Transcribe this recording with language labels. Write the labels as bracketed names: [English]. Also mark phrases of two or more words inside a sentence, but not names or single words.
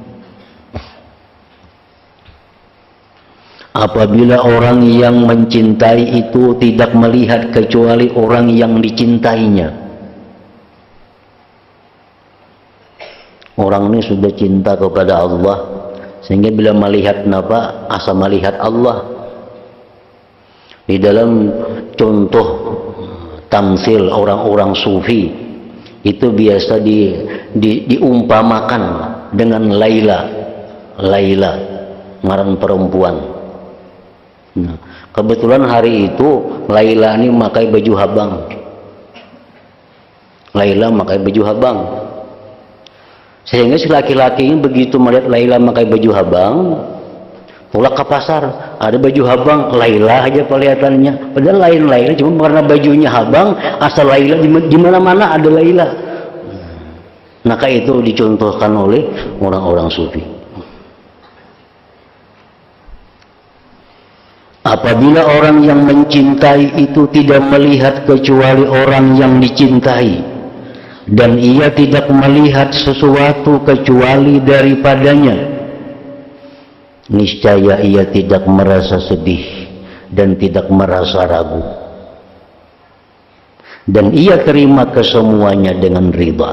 [Indonesian] apabila orang yang mencintai itu tidak melihat kecuali orang yang dicintainya, orang ini sudah cinta kepada Allah sehingga bila melihat [Banjar] napa asa [Indonesian] melihat Allah. Di dalam contoh tamsil orang-orang sufi itu biasa diumpamakan dengan Laila ngaran perempuan. [Banjar] Nah, kebetulan hari itu Laila ini memakai baju habang. Laila memakai baju habang. Sehingga si laki-laki ini begitu melihat Laila memakai baju habang, pulang ke pasar, ada baju habang, Laila aja kelihatannya. Padahal lain Laila, cuma karena bajunya habang, asal Laila di mana-mana ada Laila. [Indonesian] Maka itu dicontohkan oleh orang-orang sufi. Apabila orang yang mencintai itu tidak melihat kecuali orang yang dicintai, dan ia tidak melihat sesuatu kecuali daripadanya, niscaya ia tidak merasa sedih dan tidak merasa ragu, dan ia terima kesemuanya dengan ridha.